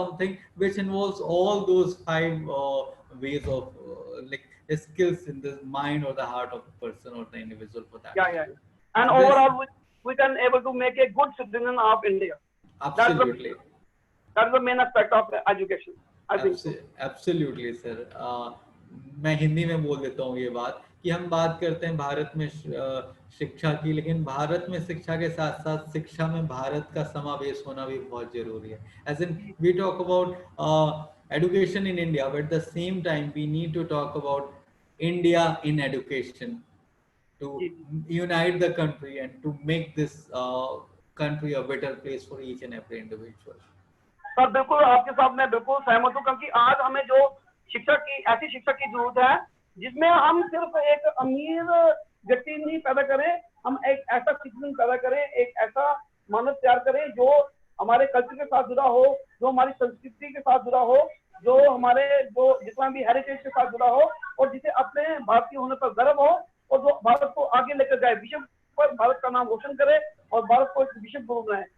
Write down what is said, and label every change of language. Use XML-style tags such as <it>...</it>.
<en>is something which involves all those five ways of like skills in the mind or the heart of the person or the individual for that yeah, yeah. matter. And So this overall, we can able to make a good citizen of India. That's the absolutely. that's the main aspect of education. I think so.</en> <hi>Absolutely sir, मैं हिंदी में बोल देता हूँ ये बात कि हम बात करते हैं भारत में शिक्षा की, लेकिन भारत में शिक्षा के साथ साथ शिक्षा में भारत का समावेश होना भी बहुत जरूरी है.</hi> <en>as in we talk about education in India, but at the same time we need to talk about India in education to</en> <hi>ji ji.</hi> <en>unite the country and to make this country a better place for each and every individual.</en> <hi>Sir बिल्कुल आपके साथ मैं बिल्कुल सहमत हूँ, क्योंकि आज हमें जो शिक्षा की ऐसी शिक्षा की जरूरत है जिसमें हम सिर्फ एक अमीर व्यक्ति नहीं पैदा करें, हम एक ऐसा सिटीजन पैदा करें, एक ऐसा मानव तैयार करें जो हमारे कल्चर के साथ जुड़ा हो, जो हमारी संस्कृति के साथ जुड़ा हो, जो हमारे जो जितना भी हेरिटेज के साथ जुड़ा हो, और जिसे अपने भारतीय होने पर गर्व हो, और जो भारत को आगे लेकर जाए, विश्व पर भारत का नाम रोशन करे और भारत को एक विश्व गुरु बनाए.</hi>